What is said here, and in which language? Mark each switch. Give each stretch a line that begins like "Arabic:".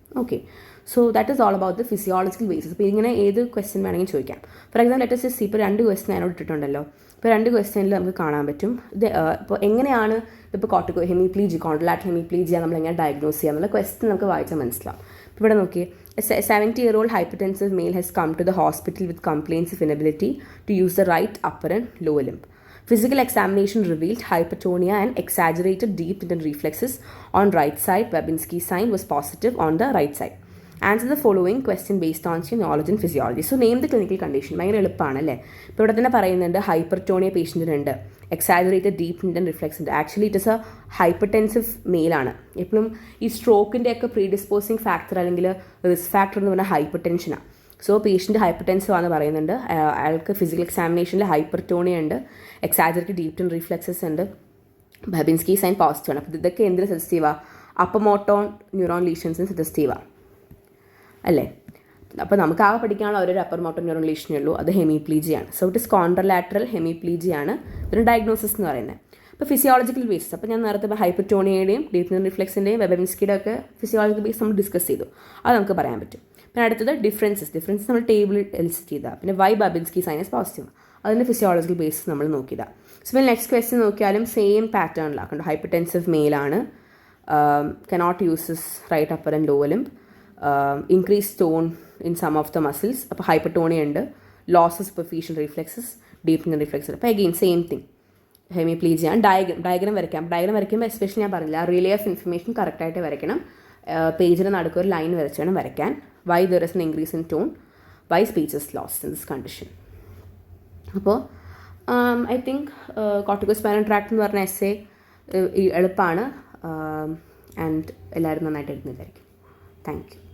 English: Okay, so that is all about the physiological basis.
Malayalam: ഇപ്പോൾ ഇങ്ങനെ ഏത് ക്വസ്റ്റ്യൻ വേണമെങ്കിൽ ചോദിക്കാം. ഫോർ എക്സാമ്പിൾ ലെറ്റ് us ഇപ്പോൾ 2 ക്വസ്റ്റ്യൻ അതിനോട് ഇട്ടിട്ടുണ്ടല്ലോ. ഇപ്പോൾ 2 ക്വസ്റ്റ്യനിൽ നമുക്ക് കാണാൻ പറ്റും ഇത് ഇപ്പോൾ എങ്ങനെയാണ് ഇപ്പോൾ കോർട്ടിക്കോ ഹെമിപ്ലീജി, കോൺട്രലാറ്ററൽ ഹെമിപ്ലീജിയ നമ്മൾ എങ്ങനെ ഡയഗ്നോസ് ചെയ്യാം എന്നുള്ള ക്വസ്റ്റ്യൻ നമുക്ക് വായിച്ചാൽ മനസ്സിലാവും. ഇപ്പോൾ ഇവിടെ നോക്കിയേ,
English: 70-year-old hypertensive male has come to the hospital with complaints of inability to use the right upper and lower limb. Physical examination revealed hypertonia and exaggerated deep tendon reflexes on right side. Babinski sign was positive on the right side. Answer the following question based on your knowledge in physiology. So name the clinical condition.
Malayalam: ഭയങ്കര എളുപ്പമാണ് അല്ലേ. ഇപ്പോൾ ഇവിടെ തന്നെ പറയുന്നുണ്ട് ഹൈപ്പർട്ടോണിയ പേഷ്യൻറ്റിനുണ്ട്, exaggerated deep intend reflex ഉണ്ട്. Actually it is A hypertensive മെയിലാണ്. എപ്പോഴും ഈ സ്ട്രോക്കിൻ്റെ ഒക്കെ പ്രീഡിസ്പോസിങ് ഫാക്ടർ അല്ലെങ്കിൽ റിസ്ക് ഫാക്ടർ എന്ന് പറഞ്ഞാൽ ഹൈപ്പർ ടെൻഷനാണ്. സോ പേഷ്യൻറ്റ് ഹൈപ്പർടെൻസീവ് ആണെന്ന് പറയുന്നുണ്ട്. അയാൾക്ക് ഫിസിക്കൽ എക്സാമിനേഷനിൽ ഹൈപ്പർട്ടോണിയ ഉണ്ട്, എക്സാജറേറ്റഡ് ഡീപ്പ് ഇൻറ്റൻ റിഫ്ലെക്സസ് ഉണ്ട്, ബബിൻസ്കി സൈൻ പോസിറ്റീവ് ആണ്. അപ്പോൾ ഇതൊക്കെ എന്തിന് സജസ്റ്റീവാണ്? അപ്പർ മോട്ടോർ ന്യൂറോൺ ലീഷൻസിന് സജസ്റ്റീവാണ് അല്ലേ. അപ്പോൾ നമുക്ക് ആകെ പഠിക്കാനുള്ള ഒരു അപ്പർ മോട്ടോർ ന്യൂറോൺ ലീഷനേ ഉള്ളൂ, അത് ഹെമിപ്ലീജിയാണ്. സോ ഇറ്റ് ഇസ് കോൺട്രലാറ്ററൽ ഹെമിപ്ലീജിയാണ് ഇതിന് ഡയഗ്നോസിസ് എന്ന് പറയുന്നത്. അപ്പോൾ ഫിസിയോളജിക്കൽ ബേസ്, അപ്പോൾ ഞാൻ നേരത്തെ ഹൈപ്പർട്ടോണിയയുടെയും ഡീപ്പ് ഇൻറ്റൻ റിഫ്ലെക്സിൻ്റെയും ബബിൻസ്കിയുടെ ഒക്കെ ഫിസിയോളജിക്കൽ ബേസ് നമ്മൾ ഡിസ്കസ് ചെയ്തു, അത് നമുക്ക് പറയാൻ പറ്റും. പിന്നെ അടുത്തത് ഡിഫറൻസസ് നമ്മൾ ടേബിളിൽ ലിസ്റ്റ് ചെയ്താൽ. പിന്നെ
English: why Babinski sign is positive,
Malayalam: അതിൻ്റെ ഫിസിയോളജിക്കൽ ബേസ് നമ്മൾ നോക്കിയതാണ്. സോ പിന്നെ നെക്സ്റ്റ് ക്വസ്റ്റ്യൻ നോക്കിയാലും same പാറ്റേണിലാക്കണ്ട.
English: hypertensive മെയിലാണ്, cannot use his right upper and lower limb, increased tone in some of the muscles,
Malayalam: അപ്പോൾ ഹൈപ്പർട്ടോണിയ ഉണ്ട്,
English: Loss of superficial reflexes, deep tendon reflexes.
Malayalam: അപ്പോൾ again same thing ഹെമിപ്ലീജിയാണ്. Diagram വരയ്ക്കുമ്പോൾ especially ഞാൻ പറഞ്ഞില്ല, relay off information കറക്റ്റായിട്ട് വരയ്ക്കണം. പേജിന് നടുക്ക് ഒരു ലൈൻ വരച്ച് വേണം വരയ്ക്കാൻ.
English: Why there is an increase in tone, why speech is lost in this condition.
Malayalam: അപ്പോൾ ഐ തിങ്ക് കോർട്ടിക്കോസ്പൈനൽ ട്രാക്ട് എന്ന് പറഞ്ഞ എസ്സേ എളുപ്പമാണ്. ആൻഡ് എല്ലാവരും നന്നായിട്ട് എഴുതുന്നതായിരിക്കും. Thank you.